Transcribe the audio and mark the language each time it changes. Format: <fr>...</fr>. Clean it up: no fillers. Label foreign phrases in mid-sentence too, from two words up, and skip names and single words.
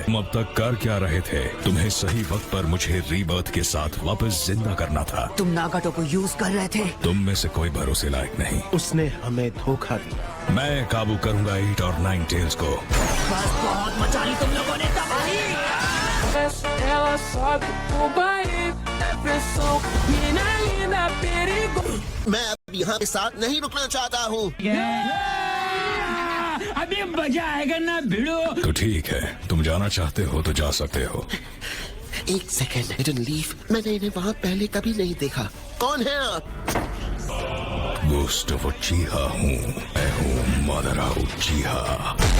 <hi>तुम अब तक कर क्या रहे थे? तुम्हें सही वक्त पर मुझे रीबर्थ के साथ वापस जिंदा करना था। तुम नागाटो को यूज कर रहे थे। तुम में से कोई भरोसे लायक नहीं। उसने हमें धोखा दिया। मैं काबू करूंगा 8 और 9 टेल्स को। बस बहुत मचा ली तुम लोगों ने तबाही।</hi> <pt>Ela sobe o baile, a pressão, menina linda, perigo.</pt> <hi>मैं अब यहाँ के साथ नहीं रुकना चाहता हूँ। अभी मजा आएगा ना भिड़ो। तो ठीक है, तुम जाना चाहते हो तो जा सकते हो। एक सेकेंड,</hi> <en>didn't leave.</en> <hi>मैंने इन्हें वहाँ पहले कभी नहीं देखा। कौन है आप? गुस्टाव उचिहा हूँ। मैं हूँ मादरा उचिहा।</hi>